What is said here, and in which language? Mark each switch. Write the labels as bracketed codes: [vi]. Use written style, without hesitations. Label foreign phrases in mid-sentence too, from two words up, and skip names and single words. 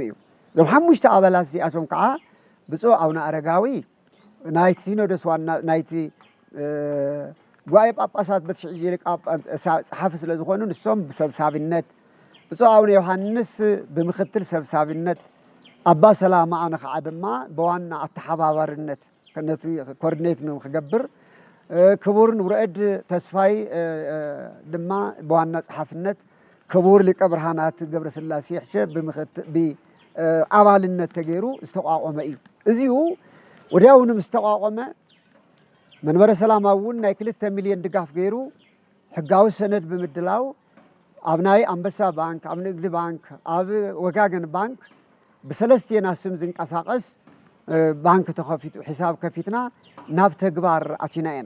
[ti] እዩ እዞም 5 ኣባላት እዚኣቶም ከዓ ብፁዕ ኣቡነ ኣረጋዊ ናይቲ ሲኖዶስ ዋና ናይቲ ጉባኤ ጳጳሳት በትሽዒ ሊቃ ጸሓፊ ስለ ዝኾኑ ንሶም ብሰብሳቢነት ብፁዕ ኣቡነ ዮሃንስ ብምክትል ሰብሳቢነት ኣባ ሰላማ ኣነ ከዓ ድማ በዋና ኣተሓባባርነት ከነቲ ኮርዲኔት ነው ክገብር ክቡር ንብረእድ ተስፋይ ድማ በዋና ጸሓፍነት ክቡር ሊቀ ብርሃናት ገብረ ስላሴ ሕሸ ብኣባልነት ተገይሩ ዝተቋቆመ እዩ እዚሁ ወዲያውኑ ዝተቋቆመ መንበረ ሰላማ እውን ናይ 2 ሚልዮን ድጋፍ ገይሩ ሕጋዊ ሰነድ ብምድላው ኣብ ናይ ኣንበሳ ባንክ ኣብ ንግዲ ባንክ ኣብ ወጋገን ባንክ ብሰለስቴና ስም ዝንቀሳቀስ ባንክ ተኸፊቱ ሒሳብ ከፊትና ናብ ተግባር ኣቲና ኢና